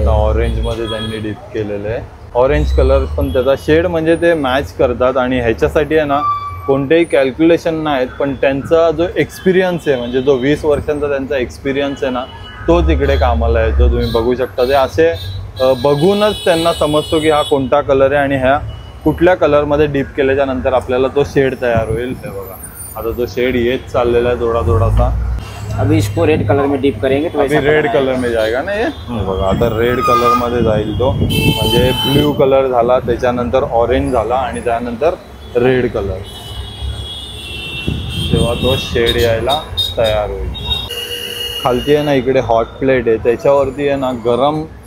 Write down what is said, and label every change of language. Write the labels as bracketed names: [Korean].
[Marathi] आता ऑरेंज मध्ये त्यांनी डीप केलेलं आहे। ऑरेंज कलर पण त्याचा शेड म्हणजे ते मॅच करतात आणि ह्याच्यासाठी आहे ना कोणतेही कॅल्क्युलेशन नाहीत, पण त्यांचा जो एक्सपिरियन्स आहे म्हणजे जो 20 वर्षांचा त्यांचा एक्सपिरियन्स आहे ना तो तिकडे कामाला येतो। तुम्ही बघू शकता ते असे बघूनच त्यांना समजतो की हा कोणता कलर आहे आणि ह्या कुठल्या कलरमध्ये डीप केल्याच्या नंतर आपल्याला तो शेड तयार होईल। हे बघा आता तो शेड येत चाललेला आहे थोडासा। [Hindi] अभी इसको रेड कलर में डीप करेंगे तो अभी रेड कलर में जाएगा ना ये? [Marathi] बघा आता रेड कलर मध्ये जाईल तो, म्हणजे ब्ल्यू कलर झाला त्याच्यानंतर ऑरेंज झाला आणि त्यानंतर रेड कलर, तेव्हा तो शेड यायला तयार होईल। खालती आहे ना इकडे हॉट प्लेट आहे, त्याच्यावरती आहे ना गरम